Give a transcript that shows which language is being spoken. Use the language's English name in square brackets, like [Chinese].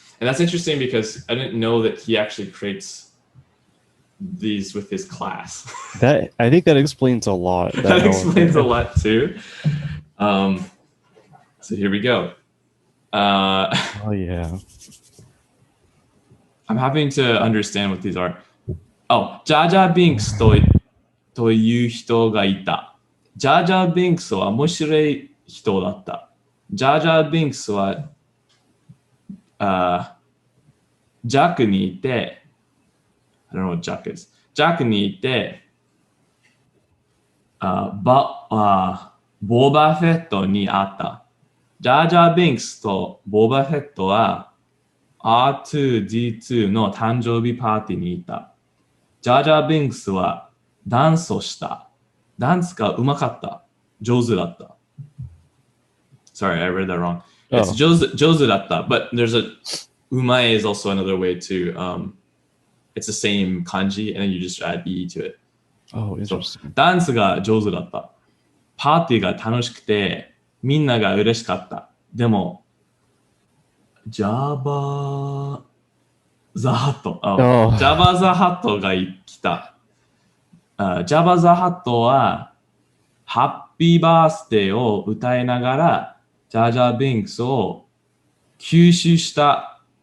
[English] And that's interesting because I didn't know that he actually creates these with his class. I think that explains a lot. That explains a lot too. So here we go. Oh yeah. I'm having to understand what these are. [Japanese] Oh, ジャージャービンクスという人がいた。ジャージャービンクスは面白い人だった。ジャージャービンクスはジャックにいて、 [English] I don't know what Jack is. [Japanese] ジャックにいて、ボーバーフェットに会った。ジャージャービンクスとボーバーフェットは R2D2 の誕生日パーティーにいた。ジャージャービンクスはダンスをした。ダンスがうまかった。上手だった。 [English] Sorry, I read that wrong. [Japanese] It's 上手だった. [English] But there's a umae is also another way to it's the same kanji and then you just add e to it. Oh, interesting. [Japanese] ダンスが上手だった。パーティーが楽しくてみんなが嬉しかった。でもジャバザハット。ジャバザハットが来た。ジャバザハットはハッピーバースデーを歌いながらジャージャービンクスを吸収した。